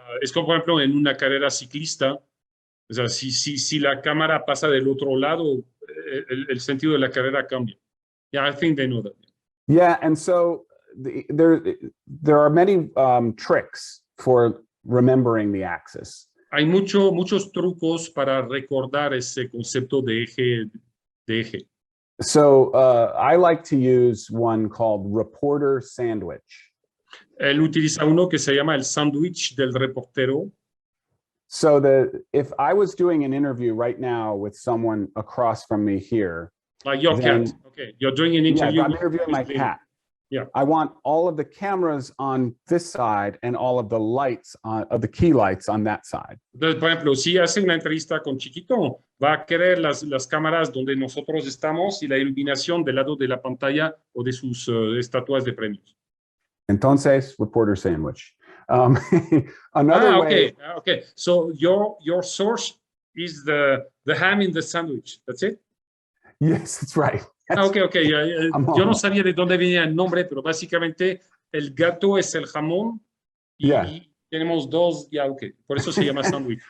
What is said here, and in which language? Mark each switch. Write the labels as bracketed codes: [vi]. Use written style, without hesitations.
[es] Es como, por ejemplo, en una carrera ciclista. O sea, si la cámara pasa del otro lado, el sentido de la carrera cambia. [en] Yeah, I think they know that. Yeah, and so there are many tricks for remembering the axis. [es] Hay muchos trucos para recordar ese concepto de eje. [en] So I like to use one called reporter sandwich. [es] Él utiliza uno que se llama el sándwich del reportero. [en] So if I was doing an interview right now with someone across from me here. Like your cat. Okay, you're doing an interview. Yeah, I'm interviewing my cat. Yeah. I want all of the cameras on this side and all of the lights of the key lights on that side. [es] Entonces, por ejemplo, si hace una entrevista con Chiquito, va a querer las cámaras donde nosotros estamos y la iluminación del lado de la pantalla o de sus estatuas de premios. [en] Entonces, reporter sandwich. Another way. Okay. So your source is the ham in the sandwich. That's it? Yes, that's right. Okay. [es] Yo no sabía de dónde venía el nombre, pero básicamente el gato es el jamón y Tenemos dos, ya, ok. Por eso se llama sándwich.